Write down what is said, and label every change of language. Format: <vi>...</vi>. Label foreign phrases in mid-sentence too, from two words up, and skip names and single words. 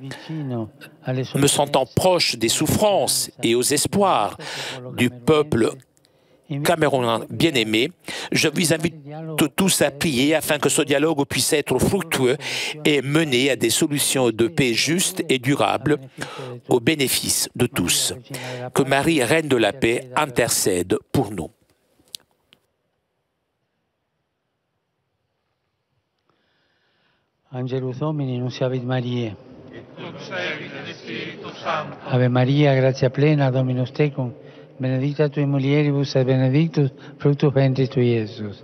<fr>Me sentant proche des souffrances et aux espoirs du peuple camerounais bien-aimé, je vous invite tous à prier afin que ce dialogue puisse être fructueux et mener à des solutions de paix justes et durables au bénéfice de tous. Que Marie, Reine de la Paix, intercède pour nous.</fr> <la>Angelus Domini, nunciavit Mariae. Ave Maria, gratia plena, Dominus tecum, benedicta tui mulieribus et benedictus fructus ventris tui, Iesus.</la>